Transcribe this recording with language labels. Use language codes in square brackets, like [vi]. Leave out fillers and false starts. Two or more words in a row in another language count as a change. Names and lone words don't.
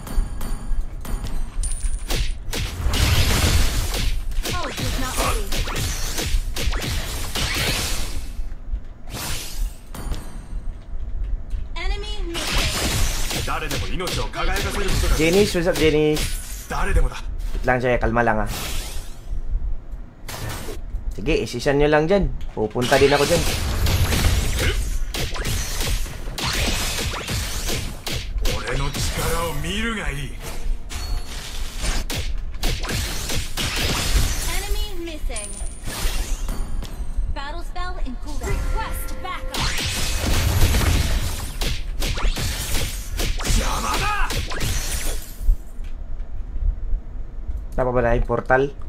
[en] Ult is not ready. Enemy missing. [ja] 誰でも命を輝かせることが [en] Janice, what's up Janice? [ja] 誰でもだ [tl] Wait lang siya, kalma lang ah. Sige, isisan nyo lang dyan. Pupunta din ako dyan. [ja] 俺の力を見るがいい [en] Enemy missing. Battle spell in cooldown. Request backup. [ja] 邪魔だ [tl] Tapa ba na yung portal?